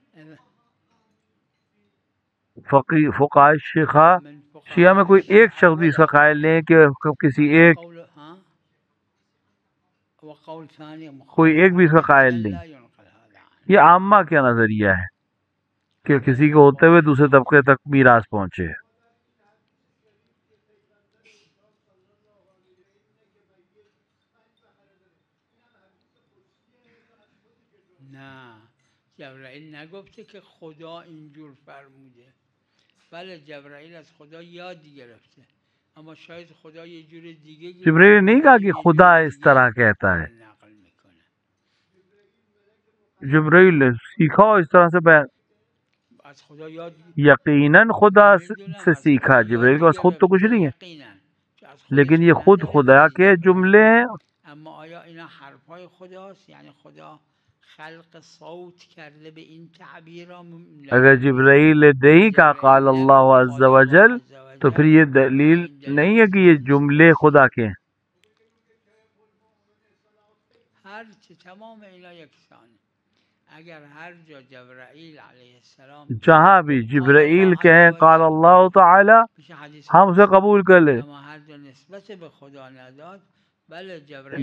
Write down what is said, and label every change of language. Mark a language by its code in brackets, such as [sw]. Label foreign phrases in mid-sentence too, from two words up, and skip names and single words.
[ur] فقہائے شیعہ میں کوئی ایک شخص بھی اس کا قائل نہیں ہے کہ کسی ایک کوئی ایک بھی اس کا قائل نہیں. یہ عامہ کیا نظریہ ہے کہ کسی کے ہوتے ہوئے دوسرے طبقے تک میراث پہنچے. [fa] نه جبرائیل نگفته که خدا اینجور فرموده. بله جبرائیل از خدا یاد گرفته اما شاید خدا یه جور دیگه [ur] جبرائیل نہیں کہا کہ خدا اس طرح کہتا ہے. [fa] نقل میکنه. [ur] جبرائیل نے سیکھا اس طرح سے بیان [fa] از خدا یاد [ur] یقیناً خدا سے سیکھا. جبرائیل کے پاس خود تو کچھ نہیں ہے لیکن یہ خود خدا کے جملے ہیں. [fa] اما آیا اینا حرفای خداست یعنی خدا خلق صوت کرده به این تعبیر. [ur] اگر جبرائیل نہیں کہا [ar] قال اللہ عز و جل [ur] تو پھر یہ دلیل نہیں ہے کہ یہ جملے خدا کے ہیں. [fa] ہر تمام اینا یکسانه. اگر ہر جا جبرائیل [ar] علیہ السلام [ur] جہاں بھی جبرائیل کہیں [ar] قال اللہ تعالی [ur] ہم اسے قبول کر لیں [fa] اما ہر جا نسبت به خدا نداد بله جبرائیل